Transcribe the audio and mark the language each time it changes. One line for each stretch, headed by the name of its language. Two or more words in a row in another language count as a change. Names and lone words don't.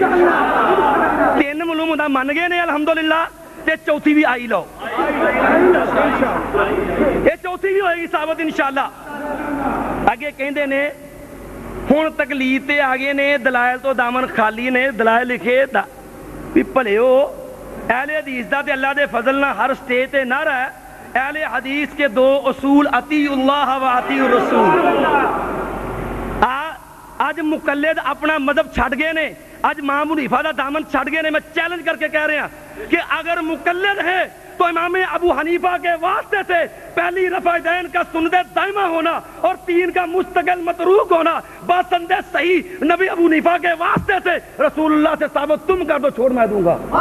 Punjabi: 3 ਮਲੂਮ ਹੁੰਦਾ ਮੰਨ ਗਏ ਨੇ ਅਲਹਮਦੁਲਿਲਾ ਤੇ ਚੌਥੀ ਵੀ ਆਈ ਲਓ, ਇਹ ਚੌਥੀ ਵੀ ਹੋਏਗੀ ਸਾਬਤ ਇਨਸ਼ਾਅੱਲਾ। ਅੱਗੇ ਕਹਿੰਦੇ ਨੇ ਹੁਣ ਤਕਲੀਦ ਤੇ ਆ ਗਏ ਨੇ, ਦਲਾਇਲ ਤੋਂ ਦਾਮਨ ਖਾਲੀ ਨੇ, ਦਲਾਇਲ ਲਿਖੇ ਵੀ ਭਲਿਓ ਅਹਿਲੇ ਹਦੀਸ ਦਾ ਤੇ ਅੱਲਾਹ ਦੇ ਫਜ਼ਲ ਨਾਲ ਹਰ ਸਟੇਜ ਤੇ ਨਾਰਾ ਹੈ ਅਹਿਲੇ ਹਦੀਸ ਕੇ 2 ਉਸੂਲ
Arabic: أطيعوا الله وأطيعوا الرسول.
Punjabi: ਅੱਜ ਮੁਕੱਲਿਦ ਆਪਣਾ ਮਜ਼ਹਬ ਛੱਡ ਗਏ ਨੇ, ਅੱਜ ਇਮਾਮ ਹਨੀਫਾ ਦਾ ਦਾਮਨ ਛੱਡ ਗਏ ਨੇ।
Hindi: मैं चैलेंज करके कह रहा कि अगर मुकल्लिद है तो इमाम अबू हनीफा के वास्ते से पहली रफ़ा-ए-दैन का सुन्नत दाइमा होना और 3 का मुस्तकिल मतरूक होना बासंदे सही नबी अबू हनीफा के वास्ते से रसूलुल्लाह से साबित तुम कर दो, छोड़ मैं दूंगा।